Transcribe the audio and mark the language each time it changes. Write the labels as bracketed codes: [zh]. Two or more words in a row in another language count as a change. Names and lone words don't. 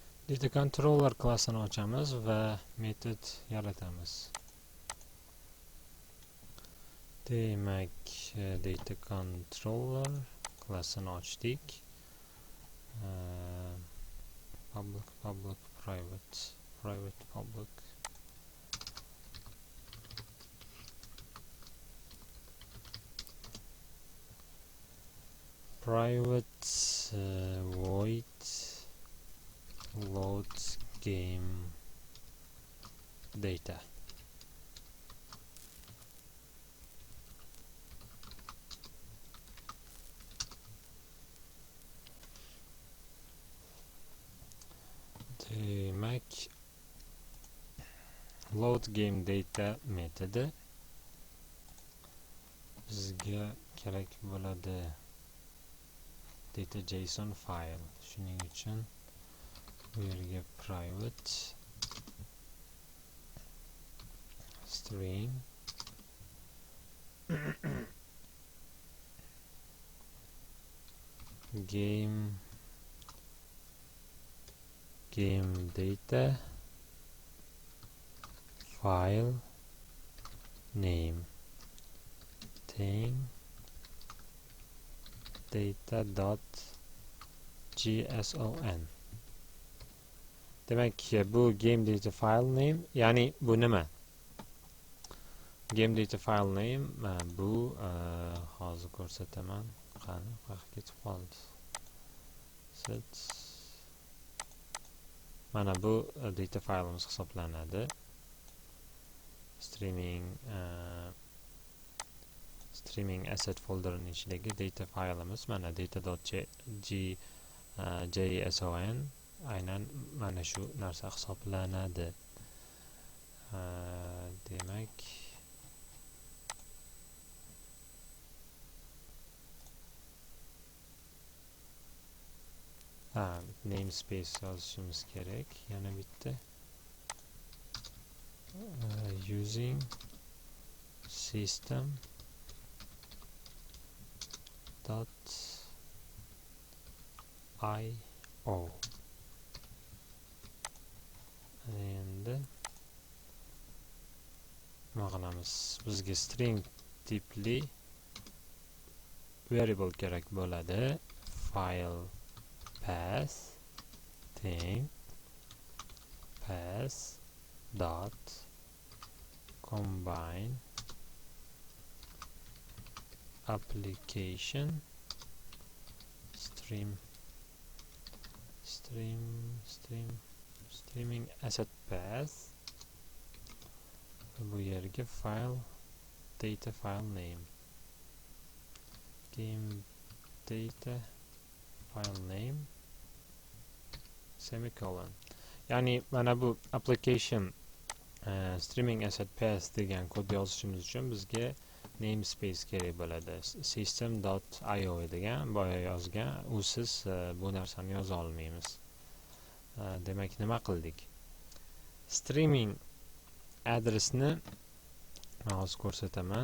[en] data controller [uz] klassini ochamiz va metod yaratamiz. Demak, [en] data controller [uz] klassini ochdik. [en] Public, private, public. Private void load game data. [uz] Demak, [en] load game data [uz] metodi bizga kerak bo'ladi [en] data JSON file. [uz] Shuning uchun bu yerga private [en] string game data file name thing data.json. [uz] Demak, bu [en] game data file name, [uz] ya'ni bu nima? [en] Game data file name [uz] bu hozir ko'rsataman. Qani, qayerga ketib qoldi? Set. Mana bu data fileimiz hisoblanadi. [en] Streaming asset [uz] folderning ichidagi data fileimiz mana data.json aynan mana shu narsa hisoblanadi. Demak, namespace yozishimiz kerak. Yana bitta [en] using system .io [uz] endi nima qilamiz? Bizga string tipli variable kerak bo'ladi. [en] File path thing path dot combine application streaming asset path. [uz] Bu yerga [en] file data file name game data file name semicolon. [uz] Ya'ni mana bu [en] application streaming asset path [uz] degan kod yozishimiz uchun bizga namespace kerak bo'ladi. system.io degan boya yozgan, usiz bu narsani yoza olmaymiz. Demak, nima qildik? Streaming adresni hozir ko'rsataman.